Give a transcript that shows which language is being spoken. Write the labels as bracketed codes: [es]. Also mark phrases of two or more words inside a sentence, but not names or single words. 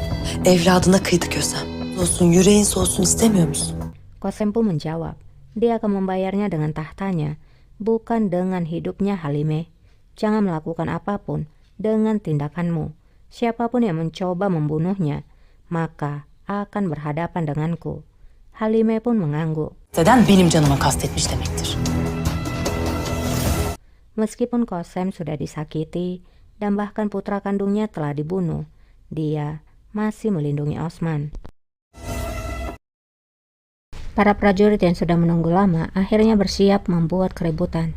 [tr] Evladına kıydı Kösem. Soğusun, yüreğin soğusun istemiyor musun? [id] Kosem pun menjawab, dia akan membayarnya dengan tahtanya, bukan dengan hidupnya Halime. Jangan melakukan apapun dengan tindakanmu. Siapapun yang mencoba membunuhnya, maka akan berhadapan denganku. Halime pun mengangguk. [tr] Neden benim canıma kastetmiş demektir. [id] Meskipun Kosem sudah disakiti dan bahkan putra kandungnya telah dibunuh, dia masih melindungi Osman. Para prajurit yang sudah menunggu lama akhirnya bersiap membuat keributan.